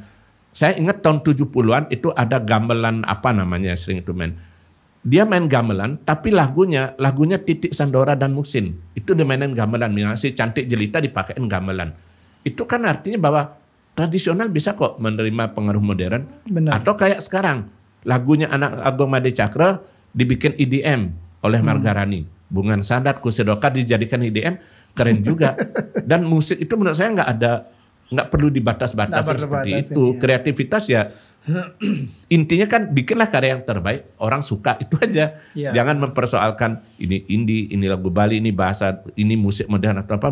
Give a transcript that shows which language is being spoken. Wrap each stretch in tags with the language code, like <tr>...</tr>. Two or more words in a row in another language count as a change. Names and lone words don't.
<id>Saya ingat tahun 70-an itu ada gamelan apa namanya, sering itu main. Dia main gamelan tapi lagunya Titik Sandora dan Musin. Itu dimainin gamelan, misalnya si Cantik Jelita dipakein gamelan. Itu kan artinya bahwa tradisional bisa kok menerima pengaruh modern. Atau kayak sekarang lagunya anak Agung Made Cakra dibikin EDM oleh Margarani. Bungan Sadat, Kusedoka dijadikan EDM, keren juga. Dan musik itu menurut saya nggak perlu dibatas-batasi seperti itu. Kreativitas ya intinya kan bikinlah karya yang terbaik, orang suka itu aja. Jangan mempersoalkan ini indie, ini lagu Bali, ini bahasa, ini musik modern atau apa.</id>